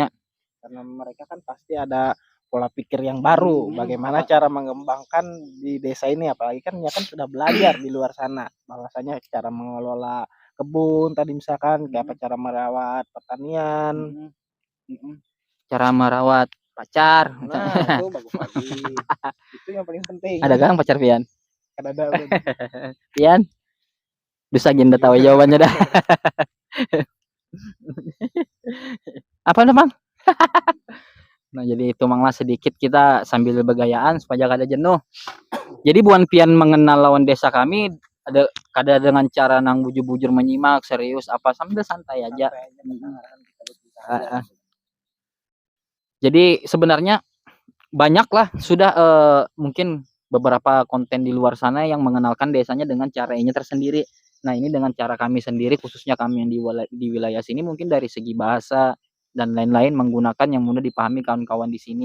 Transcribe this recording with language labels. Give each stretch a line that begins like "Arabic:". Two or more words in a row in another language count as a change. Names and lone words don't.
Indonesian: Karena mereka kan pasti ada pola pikir yang baru, bagaimana cara mengembangkan di desa ini, apalagi kan ya kan sudah belajar di luar sana, bahwasanya cara mengelola kebun tadi misalkan kayak apa cara merawat pertanian, cara merawat pacar. Nah, itu bagus lagi. Itu yang paling penting. Ada kan pacar Pian? Ada. Pian? Bisa gini tahu jawabannya dah. Apa namanya? Nah, jadi itu Mang lah sedikit kita sambil bergayaan supaya kada jenuh.
Banjar: Jadi buan Pian mengenal lawan desa kami kada dengan cara nang bujur-bujur menyimak serius apa sambil santai aja.
Indonesian: Jadi sebenarnya banyaklah sudah mungkin beberapa konten di luar sana yang mengenalkan desanya dengan caranya tersendiri. Nah, ini dengan cara kami sendiri khususnya kami yang di wilayah sini mungkin dari segi bahasa dan lain-lain menggunakan yang mudah dipahami kawan-kawan di sini.